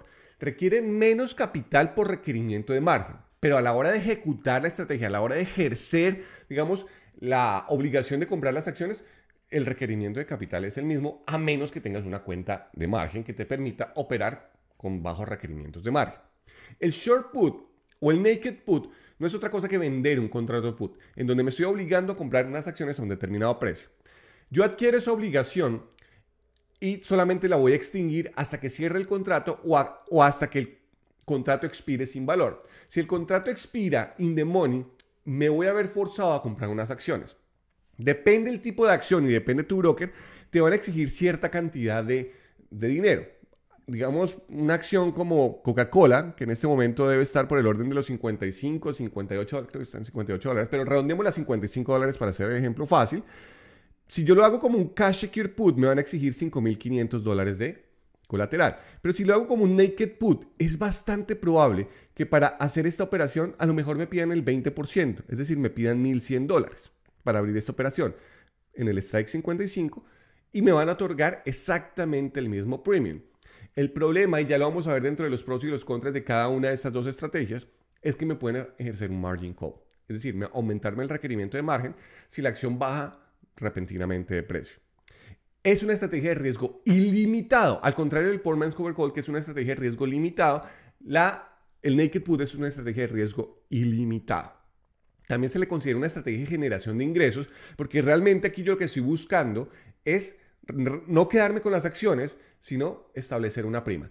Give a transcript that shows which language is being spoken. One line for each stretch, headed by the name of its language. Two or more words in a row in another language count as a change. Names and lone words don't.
Spanish: Requiere menos capital por requerimiento de margen. Pero a la hora de ejecutar la estrategia, a la hora de ejercer, digamos, la obligación de comprar las acciones, el requerimiento de capital es el mismo, a menos que tengas una cuenta de margen que te permita operar con bajos requerimientos de margen. El
English: short put
Spanish: o el
English: naked put
Spanish: no es otra cosa que vender un contrato put, en donde me estoy obligando a comprar unas acciones a un determinado precio. Yo adquiero esa obligación y solamente la voy a extinguir hasta que cierre el contrato o hasta que el contrato expire sin valor. Si el contrato expira
English: in the money,
Spanish: me voy a ver forzado a comprar unas acciones. Depende del tipo de acción y depende de tu broker, te van a exigir cierta cantidad de dinero. Digamos, una acción como Coca-Cola, que en este momento debe estar por el orden de los 55, 58, creo que están en 58 dólares, pero redondeemos las 55 dólares para hacer el ejemplo fácil. Si yo lo hago como un
English: cash secure put,
Spanish: me van a exigir 5.500 dólares de colateral. Pero si lo hago como un
English: naked put,
Spanish: es bastante probable que para hacer esta operación a lo mejor me pidan el 20%, es decir, me pidan 1.100 dólares para abrir esta operación en el strike 55 y me van a otorgar exactamente el mismo premium. El problema, y ya lo vamos a ver dentro de los pros y los contras de cada una de estas dos estrategias, es que me pueden ejercer un
English: margin call.
Spanish: Es decir, aumentarme el requerimiento de margen si la acción baja repentinamente de precio. Es una estrategia de riesgo ilimitado. Al contrario del
English: Poor Man's Cover Call,
Spanish: que es una estrategia de riesgo limitado, el
English: Naked Put
Spanish: es una estrategia de riesgo ilimitado. También se le considera una estrategia de generación de ingresos, porque realmente aquí yo lo que estoy buscando es no quedarme con las acciones, sino establecer una prima.